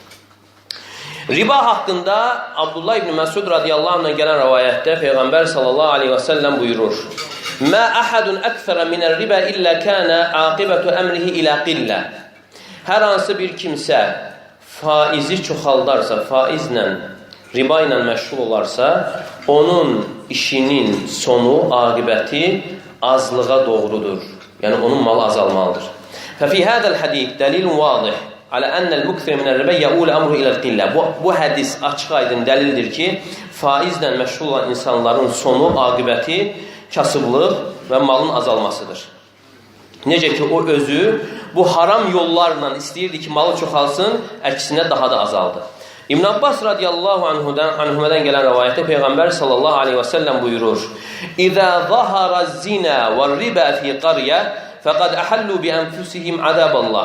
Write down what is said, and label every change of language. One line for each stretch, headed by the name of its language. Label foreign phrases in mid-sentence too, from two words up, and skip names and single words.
Azerbaijani: Riba haqqında Abdullah ibn Məsud
Arabic: رضي الله عنه
Azerbaijani: gələn rəvayətdə Peyğəmbər
Arabic: صلى الله عليه وسلم
Azerbaijani: buyurur:
Arabic: ما أحد أكثر من الربا إلا كان عاقبة أمره إلى قلة.
Azerbaijani: Hər hansı bir kimsə faizi çoxaldarsa, faizlə, riba ilə məşğul olarsa, onun işinin sonu, aqibəti azlığa doğrudur. Yəni, onun malı azalmalıdır.
Arabic: ففي هذا الحديث دليل واضح على أن المكثر من الربا يؤول أمره إلى القلة.
Azerbaijani: Bu hədis açıq aydın dəlildir ki, faizlə məşğul olan insanların sonu, aqibəti kasıblıq və malın azalmasıdır. Necə ki, o özü bu haram yollarla istəyirdi ki, malı çoxalsın, əksinə daha da azaldı. İbn Abbas
Arabic: رضي الله عنهما
Azerbaijani: gələn rəvayətdə Peyğəmbər
Arabic: صلى الله عليه وسلم
Azerbaijani: buyurur:
Arabic: إذا ظهر الزنا والربا في قرية فقد أحلوا بأنفسهم عذاب الله.